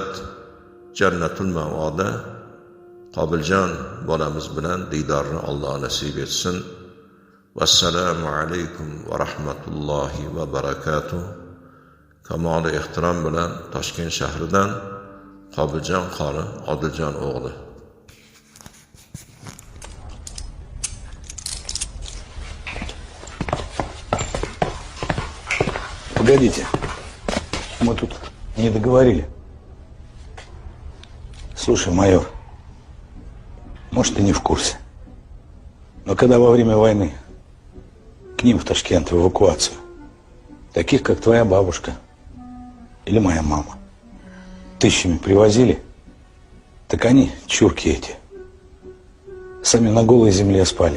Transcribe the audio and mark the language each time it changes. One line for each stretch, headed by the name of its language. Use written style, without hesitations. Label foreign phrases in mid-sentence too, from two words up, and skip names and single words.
Uzbek: Jannatul ma'voda Qobiljon bolamiz bilan didorni Alloh nasib etsin. Vassalomu alaykum va rahmatullohi va barakatuh. Kamoli ehtirom bilan Toshkent shahridan Qobiljon qori Odiljon o'g'li.
Russian: Погодите, мы тут не договорили. Слушай, майор, может, ты не в курсе, но когда во время войны к ним в Ташкент в эвакуацию, таких, как твоя бабушка или моя мама, тысячами привозили, Так они, чурки эти, сами на голой земле спали.